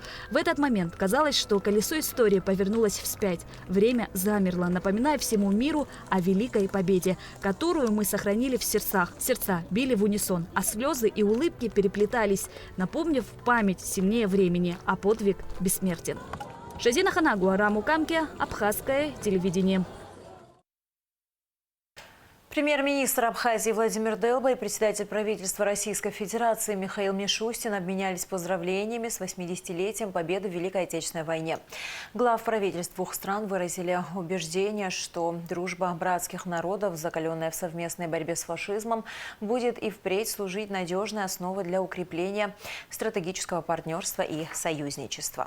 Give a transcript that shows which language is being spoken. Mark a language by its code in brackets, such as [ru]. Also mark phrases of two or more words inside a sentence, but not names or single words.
[ru] В этот момент казалось, что колесо истории повернулось вспять. Время замерло, напоминая всему миру о великой победе, которую мы сохранили в сердцах. Сердца били в унисон, а слезы и улыбки переплетались, напомнив память сильнее времени, а подвиг бессмертен. Шазина Ханагу, Арам Укамке, Абхазское телевидение. Премьер-министр Абхазии Владимир Делба и председатель правительства Российской Федерации Михаил Мишустин обменялись поздравлениями с 80-летием победы в Великой Отечественной войне. Глав правительств двух стран выразили убеждение, что дружба братских народов, закаленная в совместной борьбе с фашизмом, будет и впредь служить надежной основой для укрепления стратегического партнерства и союзничества.